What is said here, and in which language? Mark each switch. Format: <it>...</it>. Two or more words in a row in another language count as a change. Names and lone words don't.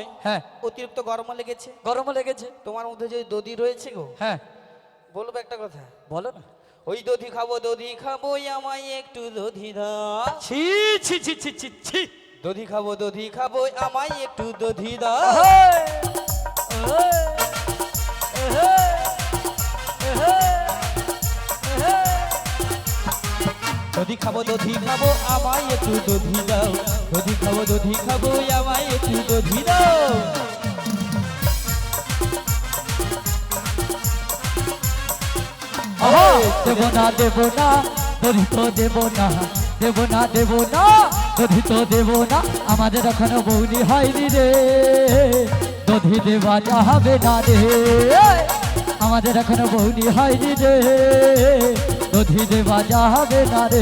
<bn>হ্যাঁ অতিরিক্ত গরম লেগেছে গরমও লেগেছে তোমার মধ্যে যে দধি রয়েছে গো হ্যাঁ বলবো একটা কথা বলো না ওই দধি খাবো আমায় একটু দধি দাও ছি ছি ছি ছি ছি ছি দধি খাবো আমায় একটু দধি দাও আহে! আহে! আহে! আহে! আহে! দধি খাবো আমায় একটু দধি দাও দধি খাবো আমায় একটু দধি দাও আহা! দেব না দধি তো দেব না দধি তো দেব না আমাদের এখনো বৌনি হয়নি রে দধি দেওয়া যাবে না রে আমাদের এখনো বৌনি হয়নি রে দধি দেওয়া যাবে না রে</bn>